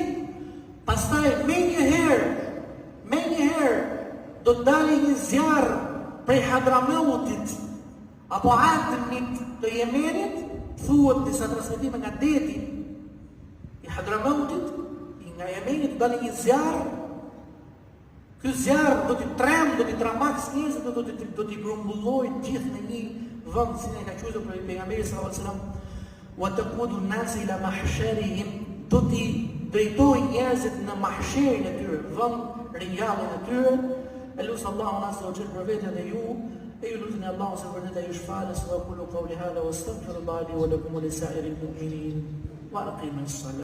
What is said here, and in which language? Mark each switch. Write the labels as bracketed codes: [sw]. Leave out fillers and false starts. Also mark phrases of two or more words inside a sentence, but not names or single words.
[sq] Pastaj me një herë do të dalë një zjarr prej Hadramautit apo Adnit të Yemenit. Thuhet disa transmetime nga deti i Hadramautit, nga Yemenit, do dalë një zjarr. Ky zjarr do t'i do t'i tramax njerëzit, do t'i grumbullojë gjithë në një vend, si ne ka thënë për pejgamberin [ar] صلى الله عليه وسلم, وتقود الناس إلى محشرهم, [sq] do t'i drejtojë njerëzit në mahsherin e tyre, vend ringjalljen e tyre. Elus Allahu [ar] عز وجل [sq] për veten e ju. [ar] أيها الله سبحانه يشفع لنا وأقول قولي هذا واستغفر الله لي ولكم ولسائر المؤمنين وأقيم الصلاة.